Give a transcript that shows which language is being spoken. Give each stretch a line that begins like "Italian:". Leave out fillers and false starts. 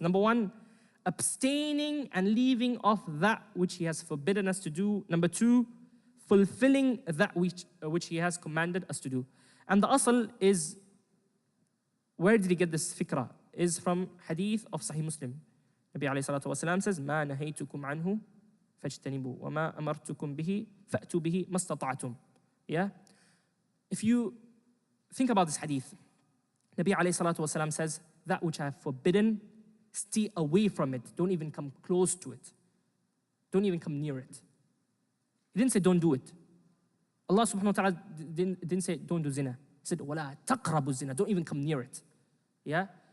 English: Number one, abstaining and leaving off that which he has forbidden us to do. Number two, fulfilling that which he has commanded us to do. And the asl is, where did he get this fikrah? Is from hadith of Sahih Muslim.
Arabic: Nabi alayhi salatu wasalam says, مَا نَهَيْتُكُمْ عَنْهُ فَاجْتَنِبُوا وَمَا أَمَرْتُكُمْ بِهِ فَأْتُوا بِهِ مَا اسْتَطَعْتُمْ.
English: Yeah? If you think about this hadith, Nabi alayhi salatu wasalam says, that which I have forbidden, stay away from it. Don't even come close to it. Don't even come near it. He didn't say don't do it. Allah subhanahu wa ta'ala didn't say don't do zina. He said,
Arabic: وَلَا تَقْرَبُوا
English: zina. Don't even come near it. Yeah?